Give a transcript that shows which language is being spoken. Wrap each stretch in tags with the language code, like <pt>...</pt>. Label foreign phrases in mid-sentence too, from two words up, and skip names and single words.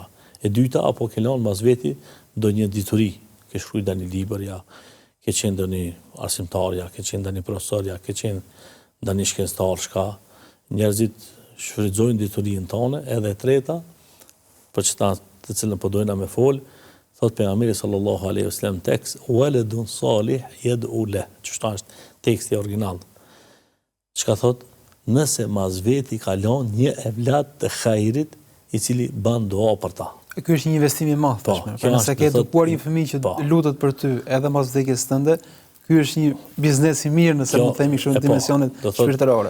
<sq>E dyta, apo ke lanë mas veti do një dituri, ke shkruaj dani libër, ja, ke qenë dani arsimtar, ja, ke qenë dani profesor, ja, ke qenë dani shkencëtar, shka njerëzit shfrytëzojnë diturinë tonë. Edhe e treta, për çta të cilën po dojna me fol, thot pejgamberi</sq> <ar>صلى الله عليه وسلم</ar> <sq>tekst</sq> <ar>ولد صالح يدعو له.</ar> <sq>Çfarë është teksti original? Çka thot? Nëse mas veti ka lënë një evlat të hajrit i cili bën dua për ta. Ky është një investim i madh, tashmë. Nëse ke edukuar një fëmijë që lutet për ty edhe mas vdekjes tënde, ky është një biznes i mirë, nëse mund të themi kështu në dimensionet shpirtërore.</sq>